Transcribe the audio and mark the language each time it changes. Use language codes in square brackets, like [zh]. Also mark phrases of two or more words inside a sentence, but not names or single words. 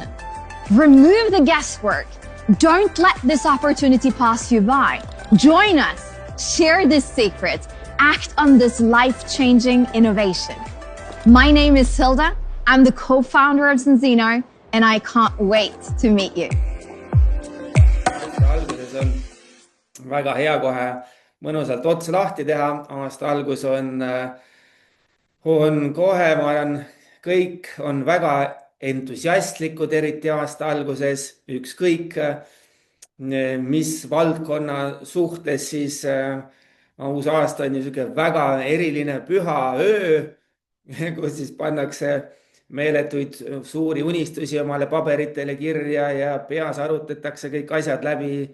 [en] Remove the guesswork. Don't let this opportunity pass you by. Join us. Share this secret. Act on this life-changing innovation. My name is Hilda. I'm the co-founder of Sensino, and I can't wait to meet you. [et] Alguses on väga hea kohe mõnusalt otsa lahti teha. Aasta algus on kohe, ma arvan, kõik on väga entusiastlikud, eriti aasta alguses, ükskõik mis valdkonna suhtes, siis uus aasta on niisugune väga eriline püha öö, kus siis pannakse meeletuid suuri unistusi omale paberitele kirja ja peas arutatakse kõik asjad läbi.